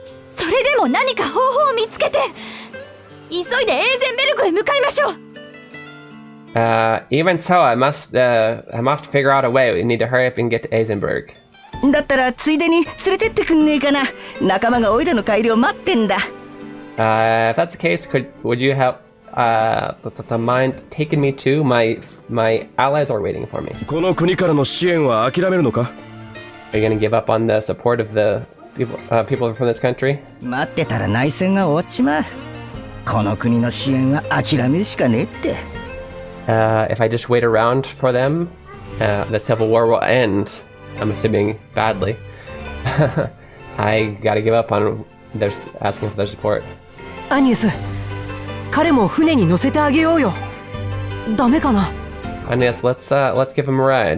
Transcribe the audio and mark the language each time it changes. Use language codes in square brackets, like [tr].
[ja] それでも何か方法を見つけて、急いでエーゼンベルグへ向かいましょう。 [en] Even so, I must figure out a way. We need to hurry up and get to Eisenberg. [ja] だったらついでに連れてってくんねえかな。仲間がオイラの帰りを待ってんだ。 [en] If that's the case, would you have mind taking me to my allies are waiting for me? [ja] この国からの支援は諦めるのか？ [en] Are you gonna give up on the support of the people from this country? [ja] 待ってたら内戦が終わっちまう。この国の支援は諦めるしかねえって。 [en] If I just wait around for them, the civil war will end. I'm assuming badly. I gotta give up on asking for their support. [ja] アニエス、彼も船に乗せてあげようよ。ダメかな。 [en] Agnes, let's give him a ride.